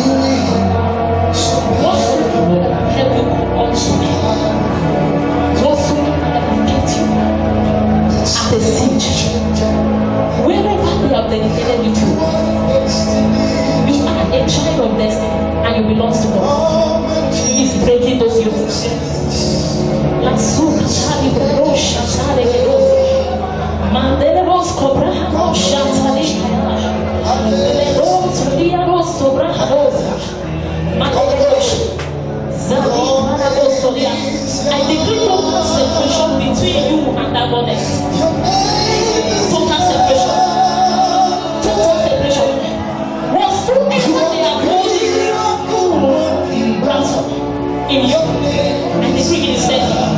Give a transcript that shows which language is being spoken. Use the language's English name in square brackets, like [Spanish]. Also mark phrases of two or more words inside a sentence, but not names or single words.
[English] Whatsoever have you come unto me, whatsoever that will get you at a siege, wherever they have dedicated you to, you are a child of destiny and you belong to God. He is breaking those yokes. La suka tali brosha tali gedosa. Mandele bos cobra no shatali. Le dos ria dos sobra hadosa. Mandele bos. Zali manabos solia. I decree total separation between you and that goddess. Total separation. Total separation. Whatsoever they are holding ransom in you, I decree it is set free.